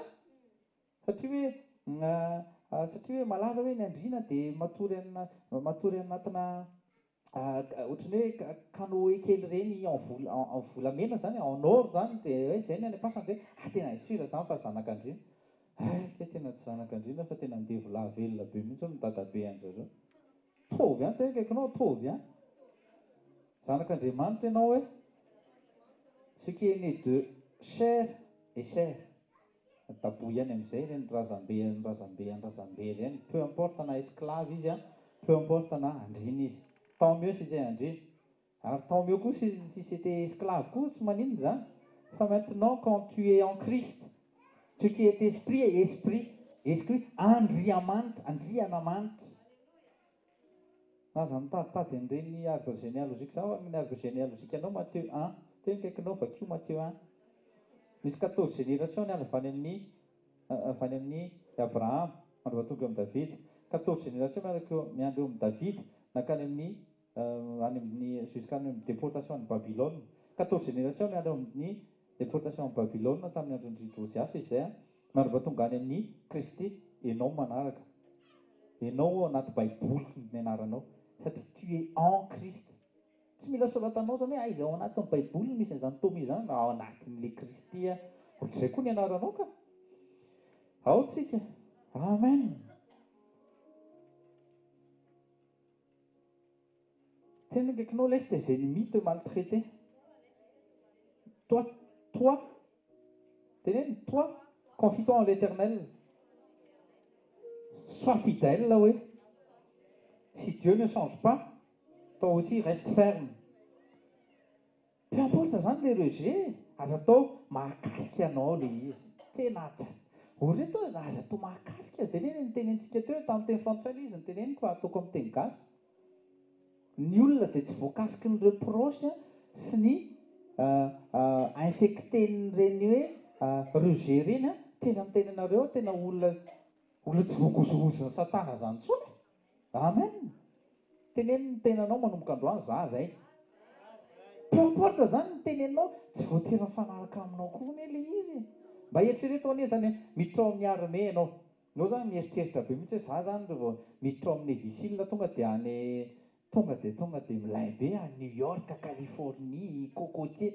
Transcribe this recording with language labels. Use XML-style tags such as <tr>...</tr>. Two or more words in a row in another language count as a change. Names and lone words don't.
<mg>Satria hoe malaza hoe ny andriana dia matory anatina ohatran'ny hoe canoë kely reny en volamena zany,</mg> <fr>en or</fr> <mg>zany dia hoe zay ny any am-pasana dia tena isira zany fa zanak'andriana. Ka tena tsy zanak'andriana fa tena andeha velona be mihitsy ny dadabe an'zareo. Tovy any tena kaikinao tovy any. Zanak'Andriamanitra ianao hoe</mg> <fr>ce qui est né de chair et chair.</fr> <mg>Tabohy ihany amin'izay reny razambe reny,</mg> <fr>peu importe</fr> <mg>na esclave izy a,</mg> <fr>peu importe</fr> <mg>na andriny izy.</mg> <fr>Tant mieux si c'est andriny. Alors tant mieux koa si c'était esclave koa,</fr> <mg>tsy maninona zany.</mg> <fr>Fa maintenant quand tu es en Christ, tu qui est esprit et esprit andrianamanitra.</fr> <mg>Aza mitaditady an'ireny</mg> <fr>arbre généalogique</fr> <mg>zao amin'ny</mg> <fr>arbre généalogique</fr> <mg>anao Matthieu 1, teo kaikinao vakio Matthieu 1. Misy 14 génération ny avy amin'ny Abraham mandrova tonga amin'ny David. 14 génération miandro amin'ny David nakany amin'ny jusqu'à ny</mg> <fr>déportation en Babylone.</fr> <mg>14 génération miandro amin'ny</mg> <fr>déportation en Babylone</fr> <mg>tamin'ny andron'ny Josias izay mandrova tonga any amin'ny Kristy. Enao manaraka. Enao anaty baiboly ny anaranao satria</mg> <fr>tu es en Christ.</fr> <mg>Tsy mila soratanao zany hoe izy ao anatin'ny baiboly misy an'izany tomy izany ao anatin'le Kristy ohatr'izay koa ny anaranao ka. Ao tsika. Amen. Tena kaikinao</mg> <fr>laisse tes ennemis te maltraiter. Toi, confie-toi en l'Éternel. Sois fidèle là, oui. Si Dieu ne change pas, toi aussi reste ferme. Peu importe</fr> <mg>zany</mg> <fr>le rejet,</fr> <mg>aza atao mahakasika anao le izy. Tena ozy reto aza atao mahakasika zay ny nitenentsika teo tamin'ny teny frantsay izy niteneniko fa ataoko amin'ny teny gasy. Ny olona izay tsy voakasiky ny reproche sy ny infecten'ireny hoe rejet reny tena amin'ny tenanareo tena olona tsy voakozorozon'ny satana zany tsony. Amen. Teneniny ny tenanao manomboka androany zay.</mg> <fr>Peu importe</fr> <mg>zany ny tenenao, tsy voatery mifanaraka aminao koa anie le izy. Mba eritrereto anie zany miditra ao amin'ny armée ianao. Nao zany mieritreritra be mihitsy hoe za zany rehefa miditra ao amin'ny vigile tonga de milay be à New York, à Californie, Cocotier.</mg>